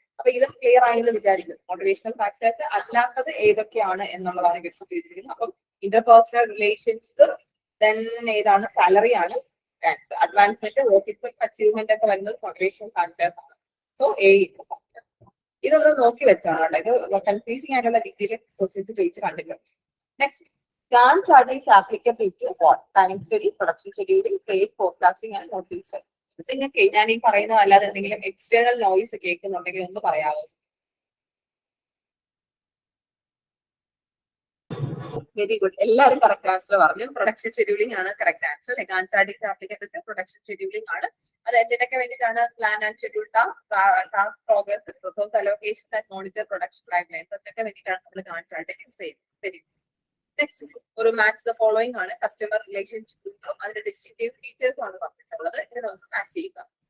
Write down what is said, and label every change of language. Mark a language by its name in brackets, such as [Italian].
[Malayalam] അപ്പൊ ഇത് ക്ലിയർ ആയെന്ന് വിചാരിക്കുന്നു. മോട്ടിവേഷണൽ ഫാക്ടേഴ്സ് അല്ലാത്തത് ഏതൊക്കെയാണ് എന്നുള്ളതാണ് ക്വസ്റ്റ്യൻ ചെയ്തിരിക്കുന്നത്. അപ്പം ഇന്റർപേഴ്സണൽ റിലേഷൻസ്, ദെൻ ഏതാണ്? സാലറി ആണ് ആൻസർ. അഡ്വാൻസ്മെന്റ്, വർക്ക് അച്ചീവ്മെന്റ് ഒക്കെ വരുന്നത് മോട്ടിവേഷണൽ ഫാക്ടേഴ്സ് ആണ്. സോ എ ഇതൊന്ന് നോക്കി വെച്ചാണ് കേട്ടോ. ഇത് കൺഫ്യൂസിംഗ് ആയിട്ടുള്ള രീതിയിൽ ക്വസ്റ്റ്യൻസ് ചോദിച്ച് കണ്ടിട്ടുണ്ട്. [English] Next, Gantt chart is applicable to what? Time study, production scheduling, trade forecasting and notice. [Malayalam] നിങ്ങൾക്ക് ഞാൻ ഈ പറയുന്നത് അല്ലാതെ എന്തെങ്കിലും എക്സ്റ്റേണൽ നോയിസ് കേൾക്കുന്നുണ്ടെങ്കിൽ ഒന്ന് പറയാമോ? വെരി ഗുഡ്, എല്ലാവരും കറക്റ്റ് ആൻസർ പറഞ്ഞു. പ്രൊഡക്ഷൻ ഷെഡ്യൂളിംഗ് ആണ് correct answer. [English] Gantt chart is applicable to production scheduling ആണ്. [Malayalam] അത് എന്തിനൊക്കെ വേണ്ടിയിട്ടാണ്? [English] plan and schedule task progress, resource allocation and monitor production guidelines, [Malayalam] അതിനൊക്കെ വേണ്ടിയിട്ടാണ് നമ്മൾ Gantt chart യൂസ് ചെയ്യുന്നത്. നെക്സ്റ്റ്, ഒരു മാച്ച് ദ ഫോളോയിങ് ആണ്. കസ്റ്റമർ റിലേഷൻഷിപ്പ്, അതിന്റെ ഡിസ്റ്റിങ്റ്റീവ് ഫീച്ചേഴ്സ് ആണ് പറഞ്ഞിട്ടുള്ളത്. ഇത് നമുക്ക് മാച്ച് ചെയ്യുക.